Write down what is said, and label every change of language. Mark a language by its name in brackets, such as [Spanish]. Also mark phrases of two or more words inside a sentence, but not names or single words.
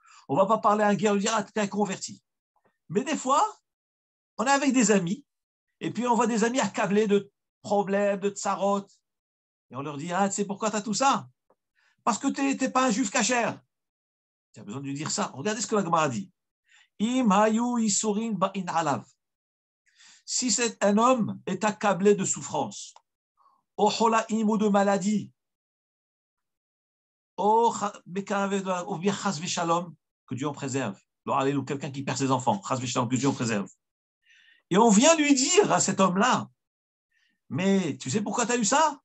[French] On ne va pas parler à un guerre lui dire ah, tu es un converti. Mais des fois, on est avec des amis, et puis on voit des amis accablés de problèmes, de tsarot. Et on leur dit ah, tu sais pourquoi tu as tout ça? Parce que tu n'es pas un juif cachère. Tu as besoin de lui dire ça. Regardez ce que la Gemara dit. [Hebrew] אם היו יסורין באין עליו. [French] Si un homme est accablé de souffrance, ou de maladie, ou bien [Hebrew] חס ושלום, [French] que Dieu en préserve. Ou quelqu'un qui perd ses enfants, [Hebrew] חס ושלום, [French] que Dieu en préserve. Et on vient lui dire à cet homme-là, mais tu sais pourquoi tu as eu ça?